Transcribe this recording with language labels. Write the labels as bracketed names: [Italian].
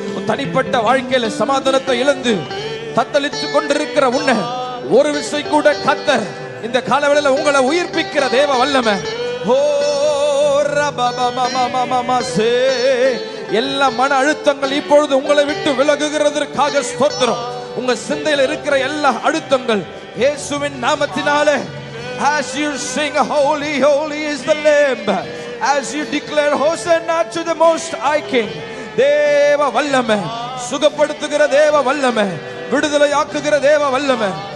[Tamil] தனிப்பட்ட வாழ்க்கையில சமாதானத்தை இழந்து தத்தளித்து கொண்டிருக்கிற உன்னை ஒரு விசை கூட கர்த்தர் இந்த காலவேளையில உங்களை உயிர்ப்பிக்கிற தேவ வல்லமை. ஓ ரபபமமமமசே. எல்லா மன அழுத்தங்கள் இப்பொழுது உங்களை விட்டு விலகுகிறதற்காக ஸ்தோத்திரம். உங்க சிந்தையில் இருக்கிற எல்லா அழுத்தங்கள் இயேசுவின் நாமத்தினாலே [English] as you sing holy holy is the lamb, as you declare hosanna to the most high king. [Tamil] தேவ வல்லமை சுகப்படுத்துகிற தேவ வல்லமை, விடுதலை ஆக்குகிற தேவ வல்லமை